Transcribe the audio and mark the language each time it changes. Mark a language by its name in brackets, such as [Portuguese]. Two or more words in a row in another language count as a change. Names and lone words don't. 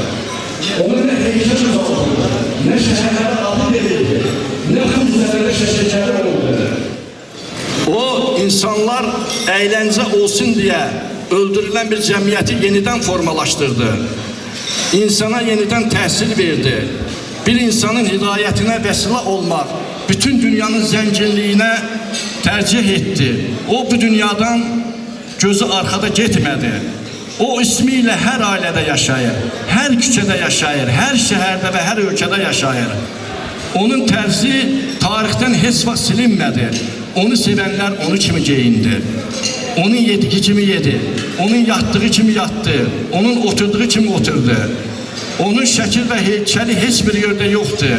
[Azerbaijani] Ona nə heykəl uzatıldı, nə şəhərlərə adı verildi, nə xum üzərində şəşəkləri oldu. O, insanlar əyləncə olsun deyə öldürülən bir cəmiyyəti yenidən formalaşdırdı. İnsana yenidən təhsil verdi. Bir insanın hidayətinə vəsilə olmaq, bütün dünyanın zənginliyinə tercih etdi. [Turkish] O bu dünyadan gözü arkada getmədi. O ismiyle her ailede yaşayır, her küçede yaşayır, her şehirde ve her ülkede yaşayır. [Azerbaijani] Onun tərzi tarixdən heç vaxt silinmədi. Onu sevənlər onu kimi geyindi. Onun yediği kimi yedi. Onun yattığı kimi yattı. Onun oturduğu kimi oturdu. Onun şəkil və heykəli heç bir yerdə yoxdur.